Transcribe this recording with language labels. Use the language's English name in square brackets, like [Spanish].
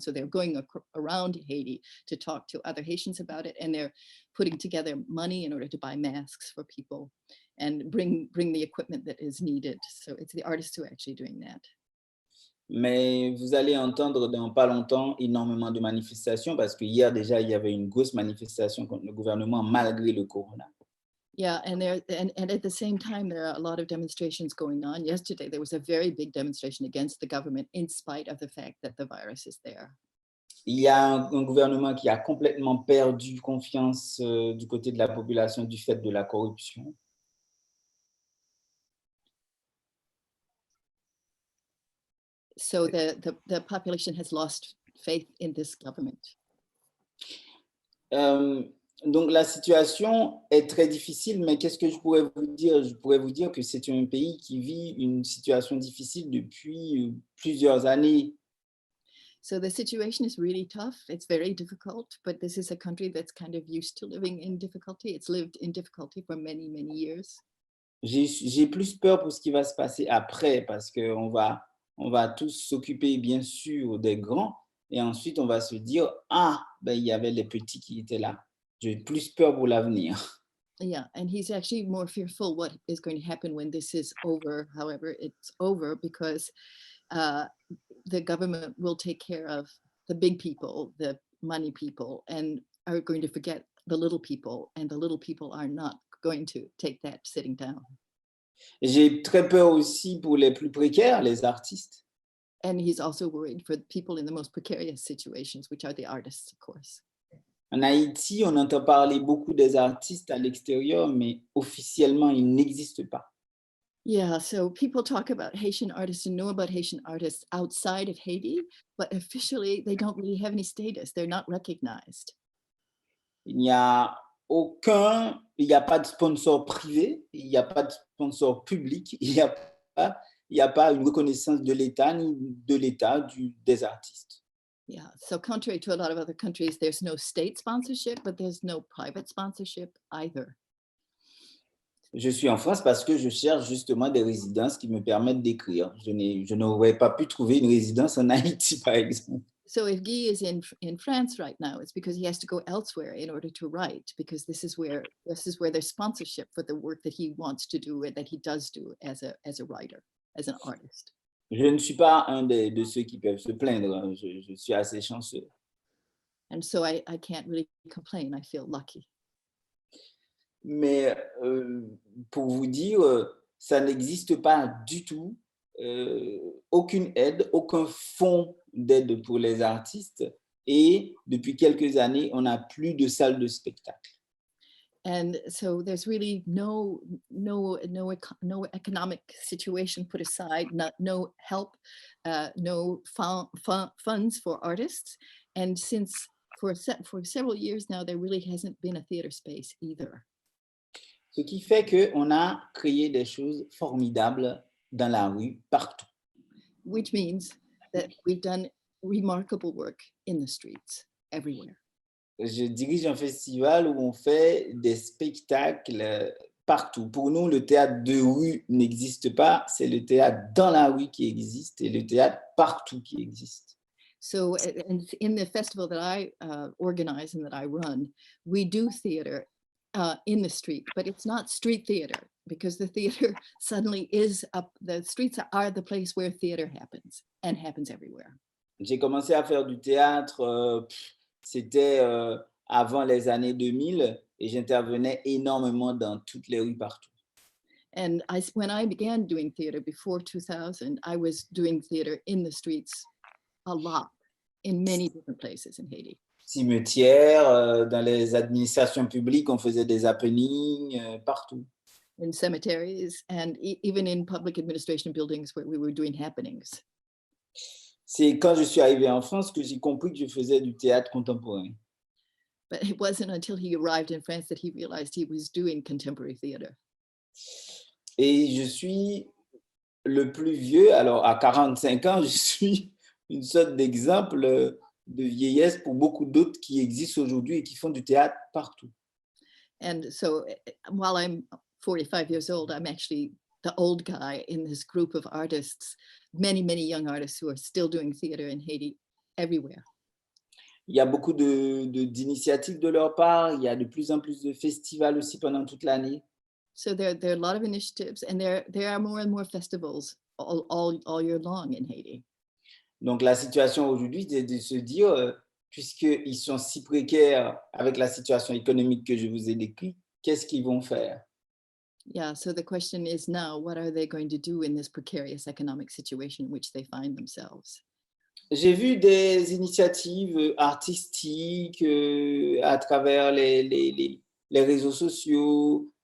[English] So they're going around Haiti to talk to other Haitians about it, and they're putting together money in order to buy masks for people and bring the equipment that is needed. So it's the artists who are actually doing that. [French] Mais vous allez entendre dans pas longtemps énormément de manifestations parce que hier déjà, il y avait une grosse manifestation contre le gouvernement malgré le corona. [English] Yeah, and at the same time, there are a lot of demonstrations going on. Yesterday, there was a very big demonstration against the government in spite of the fact that the virus is there. [French] Il y a un gouvernement qui a complètement perdu confiance du côté de la population du fait de la corruption. [English] So the population has lost faith in this government. [French] Donc la situation est très difficile, mais qu'est-ce que je pourrais vous dire? Je pourrais vous dire que c'est un pays qui vit une situation difficile depuis plusieurs années. [English] So the situation is really tough. It's very difficult, but this is a country that's kind of used to living in difficulty. It's lived in difficulty for many, many years. [French] J'ai plus peur pour ce qui va se passer après parce qu'on va tous s'occuper bien sûr des grands et ensuite on va se dire « Ah, ben, il y avait les petits qui étaient là ». J'ai plus peur pour l'avenir. [English] Yeah, and he's actually more fearful what is going to happen when this is over. However, it's over because the government will take care of the big people, the money people, and are going to forget the little people, and the little people are not going to take that sitting down. [French] J'ai très peur aussi pour les plus précaires, les artistes. [English] And he's also worried for the people in the most precarious situations, which are the artists, of course. [French] En Haïti, on entend parler beaucoup des artistes à l'extérieur, mais officiellement, ils n'existent pas. [English] Yeah, so people talk about Haitian artists and know about Haitian artists outside of Haiti, but officially they don't really have any status. They're not recognized. [French] Il n'y a il n'y a pas de sponsor privé, il n'y a pas de sponsor public, il y a pas une reconnaissance de l'État ni de l'État des artistes. [English] Yeah, so contrary to a lot of other countries, there's no state sponsorship, but there's no private sponsorship either. [French] Je suis en France parce que je cherche justement des résidences qui me permettent d'écrire. Je n'aurais pas pu trouver une résidence en Haïti, par exemple. [English] So if Guy is in France right now, it's because he has to go elsewhere in order to write, because this is where there's sponsorship for the work that he wants to do and that he does do as a writer, as an artist. [French] Je ne suis pas un de ceux qui peuvent se plaindre. Je suis assez chanceux. [English] And so I can't really complain. I feel lucky. [French] Mais pour vous dire, ça n'existe pas du tout, aucune aide, aucun fonds d'aide pour les artistes. Et depuis quelques années, on n'a plus de salle de spectacle. [English] And so there's really no economic situation put aside, no help, no funds for artists. And since for several years now, there really hasn't been a theater space either. [French] Ce qui fait qu'on a créé des choses formidables dans la rue, partout. [English] Which means that we've done remarkable work in the streets everywhere. [French] Je dirige un festival où on fait des spectacles partout. Pour nous, le théâtre de rue n'existe pas, c'est le théâtre dans la rue qui existe et le théâtre partout qui existe. [English] So in the festival that I organize and that I run, we do theater in the street, but it's not street theater because the theater suddenly is up. The streets are the place where theater happens and happens everywhere. [French] J'ai commencé à faire du théâtre, c'était avant les années 2000 et j'intervenais énormément dans toutes les rues partout. [English] And when I began doing theater before 2000, I was doing theater in the streets a lot in many different places in Haiti. [French] Cimetières, dans les administrations publiques, on faisait des happenings partout. [English] In cemeteries and even in public administration buildings where we were doing happenings. [French] C'est quand je suis arrivé en France que j'ai compris que je faisais du théâtre contemporain. [English] But it wasn't until he arrived in France that he realized he was doing contemporary theater. [French] Et je suis le plus vieux, alors à 45 ans, je suis une sorte d'exemple de vieillesse pour beaucoup d'autres qui existent aujourd'hui et qui font du théâtre partout. [English] And so while I'm 45 years old, I'm actually the old guy in this group of artists, many young artists who are still doing theater in Haiti everywhere. [French] Il y a beaucoup d'initiatives de leur part, il y a de plus en plus de festivals aussi pendant toute l'année. [English] So there are a lot of initiatives and there are more and more festivals all year long in Haiti. [French] Donc la situation aujourd'hui, c'est de se dire, puisqu'ils sont si précaires avec la situation économique que je vous ai décrite, qu'est-ce qu'ils vont faire? [English] Yeah, so the question is now, what are they going to do in this precarious economic situation in which they find themselves? [French] J'ai vu des initiatives artistiques à travers les réseaux sociaux.